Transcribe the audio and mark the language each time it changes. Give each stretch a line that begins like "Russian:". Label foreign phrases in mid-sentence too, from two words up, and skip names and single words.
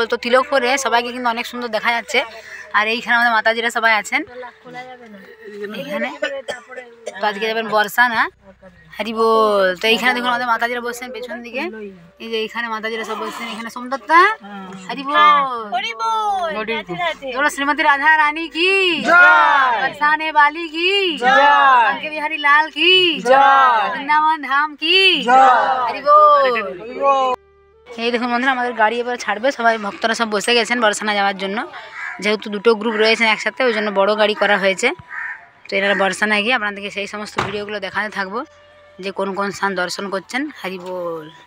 Bangla: তো তিলক করে সবাইকে কিন্তু অনেক সুন্দর দেখা যাচ্ছে। আর এইখানে আমাদের মাতাজিরা সবাই আছেন এইখানে। তো আজকে যাবেন বর্ষানা। হরি বল। তো এইখানে দেখুন আমাদের মাতাজিরা বসছেন পেছন দিকে। এই যে এইখানে মাতাজিরা সব বসছেন। এখানে সোমদত্তা। হরি বল। হরি বল।
Hindi: बोलो श्रीमती राधा रानी की जय, बरसाने वाली की जय, के बिहारी लाल की जय, वृंदावन धाम की जय। हरि बोल।
Bangla: এই দেখুন বন্ধুরা, আমাদের গাড়ি এবার ছাড়বে। সবাই ভক্তরা সব বসে গেছেন বর্ষানা যাওয়ার জন্য। যেহেতু দুটো গ্রুপ রয়েছেন একসাথে, ওই জন্য বড় গাড়ি করা হয়েছে। তো এরা বর্ষানায় গিয়ে আপনাদেরকে সেই সমস্ত ভিডিওগুলো দেখাতে থাকবো, যে কোন কোন স্থান দর্শন করছেন। হরি বল।